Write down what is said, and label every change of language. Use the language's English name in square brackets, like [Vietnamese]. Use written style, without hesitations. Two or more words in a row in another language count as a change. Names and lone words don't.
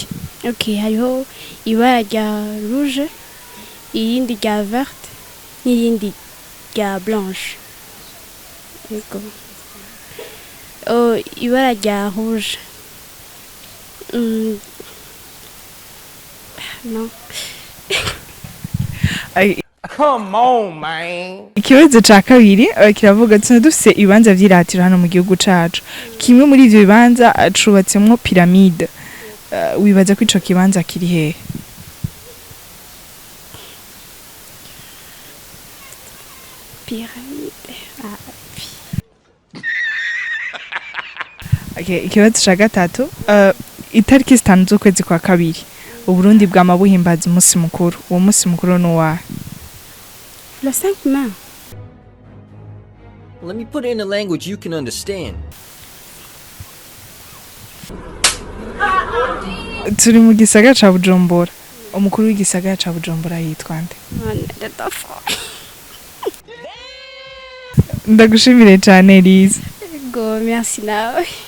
[Rundi] okay hariho ibara rya rouge irindi rya verte n'irindi rya blanche yego ibara rya rouge no [English] Come on, man. [Rundi] ikibazo ca kabiri kiravuga tuna dufise ibibanza vy'iratiro hano mu gihugu cacu kimwe muri ivyo bibanza cubatsemwo piramide wibaza ko ico kibanza kiri hehe pyramide ikibazo ca gatatu itariki 5 z'ukwezi kwa kabiri Uburundi bwama buhimbaza umunsi mukuru uwo munsi mukuru nuwahe [French] le 5 mai [English] Let me put it in a language you can understand. [Rundi] turi mu gisagara ca Bujumbura umukuru w'igisagara ca Bujumbura yitwa nde ndagushimire cyane Lise yego merci nawe